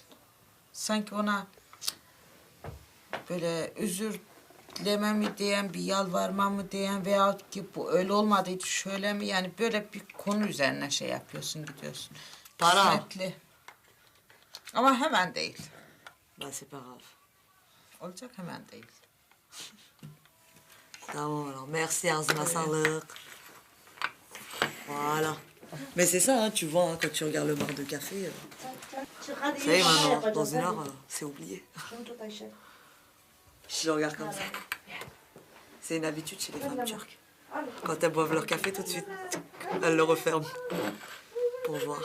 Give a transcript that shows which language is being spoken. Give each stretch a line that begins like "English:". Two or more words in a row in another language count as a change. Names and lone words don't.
Turkish: Sanki ona böyle özür dileme mi diyen, bir yalvarma mı diyen veyahut ki bu öyle olmadıydı şöyle mi, yani böyle bir konu üzerine şey yapıyorsun, gidiyorsun. Para. Hikmetli. Ama hemen değil.
French: Bah c'est pas grave.
Turkish: Olacak, hemen değil. Tamam
French: alors, merci
Turkish: ağzına sağlık.
French: Voilà. Mais c'est ça, hein, tu vois, hein, quand tu regardes le bar de café, ça y est maintenant, dans une heure, c'est oublié. Je le regarde comme ça. C'est une habitude chez les femmes turques. Quand elles boivent leur café, tout de suite, elles le referment pour voir.